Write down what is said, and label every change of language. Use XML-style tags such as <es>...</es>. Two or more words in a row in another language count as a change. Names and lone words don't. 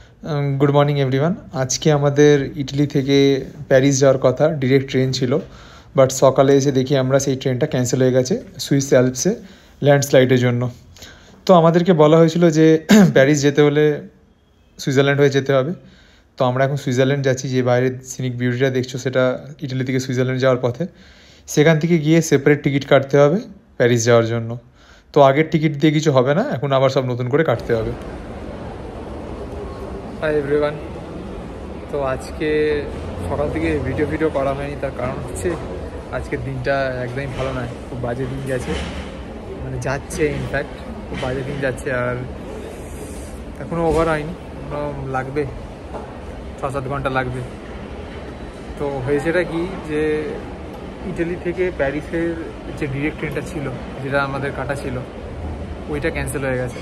<en>Good morning everyone.</en> <bn>আজ কে আমাদের ইটালি থেকে প্যারিস যাওয়ার কথা</bn> <en>direct train</en> <bn>ছিল বাট সকালে এসে দেখি আমরা সেই ট্রেনটা ক্যানসেল হয়ে গেছে সুইস আল্পসে ল্যান্ডস্লাইডের জন্য। তো আমাদেরকে বলা হয়েছিল যে প্যারিস যেতে হলে সুইজারল্যান্ড হয়ে যেতে হবে। তো আমরা এখন সুইজারল্যান্ড যাচ্ছি, যে বাইরের সিনিক বিউটিটা দেখছ সেটা ইটালি থেকে সুইজারল্যান্ড যাওয়ার পথে। সেখান থেকে গিয়ে সেপারেট টিকিট কাটতে হবে প্যারিস যাওয়ার জন্য। তো আগের টিকিট দিয়ে কিছু হবে না, এখন আবার সব নতুন করে কাটতে হবে।</bn> <en>Hi everyone.</en> <bn>তো আজ কে সকাল থেকে ভিডিও করা হয়নি, তার কারণ হচ্ছে আজকের দিনটা একদমই ভালো নয়, খুব বাজে দিন গেছে, মানে যাচ্ছে ইনফ্যাক্ট খুব বাজে দিন যাচ্ছে। আর এখনও ওভার হয়নি, লাগবে 6-7 ঘন্টা লাগবে। তো হয়েছেটা কি যে ইটালি থেকে প্যারিসের যে</bn> <en>direct trainটা</en> <bn>ছিল, যেটা আমাদের কাটা ছিল, ওইটা ক্যান্সেল হয়ে গেছে।</bn>